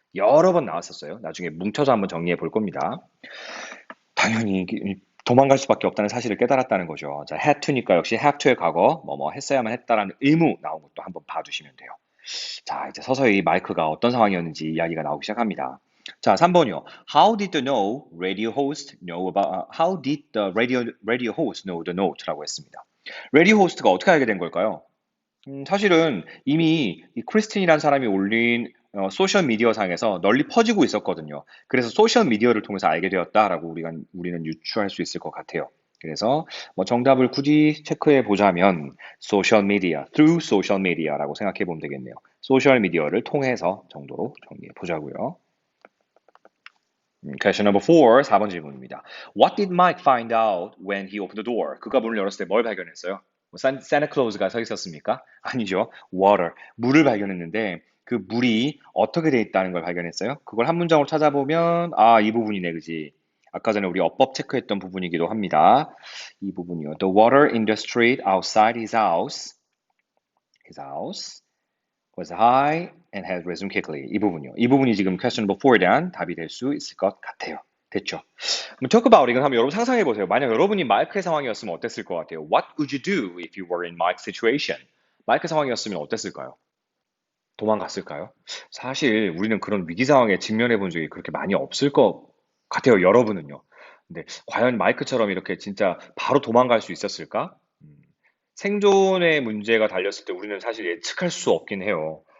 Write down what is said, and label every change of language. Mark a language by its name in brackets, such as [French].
[Korean] 여러 번 나왔었어요. 나중에 뭉쳐서 한번 정리해 볼 겁니다. 당연히 도망갈 수밖에 없다는 사실을 깨달았다는 거죠. 자, had to니까 역시 have to의 과거, 뭐뭐 했어야만 했다라는 의무 나온 것도 한번 봐두시면 돼요. 자, 이제 서서히 마이크가 어떤 상황이었는지 이야기가 나오기 시작합니다. 자, 3번이요. [English] How did the radio host know about, how did the radio host know the note라고 했습니다. [Korean] radio host가 어떻게 알게 된 걸까요? 사실은 이미 이 크리스틴이라는 사람이 올린 소셜 미디어 상에서 널리 퍼지고 있었거든요. 그래서 소셜 미디어를 통해서 알게 되었다라고 우리는 유추할 수 있을 것 같아요. 그래서 뭐 정답을 굳이 체크해 보자면 소셜 미디어, [English] through social media [Korean] 라고 생각해 보면 되겠네요. 소셜 미디어를 통해서 정도로 정리해 보자고요. [English] Question number 4, [Korean] 4번 질문입니다. [English] What did Mike find out when he opened the door? [Korean] 그가 문을 열었을 때 뭘 발견했어요? 뭐 산타클로즈가 서 있었습니까? 아니죠. water, 물을 발견했는데 그 물이 어떻게 돼 있다는 걸 발견했어요. 그걸 한 문장으로 찾아보면 이 부분이네, 그지? 아까 전에 우리 어법 체크했던 부분이기도 합니다. 이 부분이요. [English] The water in the street outside his house was high and had risen quickly. [Korean] 이 부분이요. 이 부분이 지금 [English] question number 4 [Korean] 에 대한 답이 될 수 있을 것 같아요. 됐죠? talk about 이건 한번 여러분 상상해 보세요. 만약 여러분이 마이크의 상황이었으면 어땠을 것 같아요? [English] What would you do if you were in Mike's situation? [Korean] 마이크 상황이었으면 어땠을까요? 도망갔을까요? 사실 우리는 그런 위기 상황에 직면해 본 적이 그렇게 많이 없을 것 같아요. 여러분은요. 근데 과연 마이크처럼 이렇게 진짜 바로 도망갈 수 있었을까? 생존의 문제가 달렸을 때 우리는 사실 예측할 수 없긴 해요.